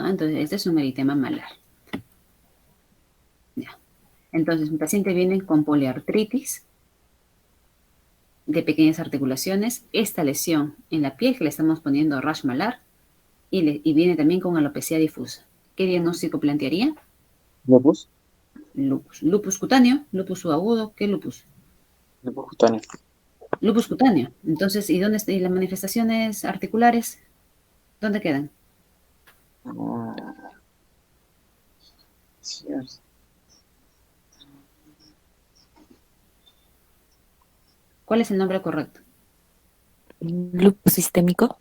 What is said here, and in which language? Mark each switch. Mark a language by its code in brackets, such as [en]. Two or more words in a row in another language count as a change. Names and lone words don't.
[es] Entonces, este es un eritema malar. Ya. Entonces, un paciente viene con poliartritis de pequeñas articulaciones, esta lesión en la piel que le estamos poniendo rash malar y viene también con alopecia difusa. ¿Qué diagnóstico plantearía? Lupus. Lupus. Lupus cutáneo, lupus subagudo, ¿qué lupus? Lupus cutáneo. Lupus cutáneo. Entonces, ¿y dónde están las manifestaciones articulares? ¿Dónde quedan? Sí. ¿Cuál es el nombre correcto? Lupus sistémico.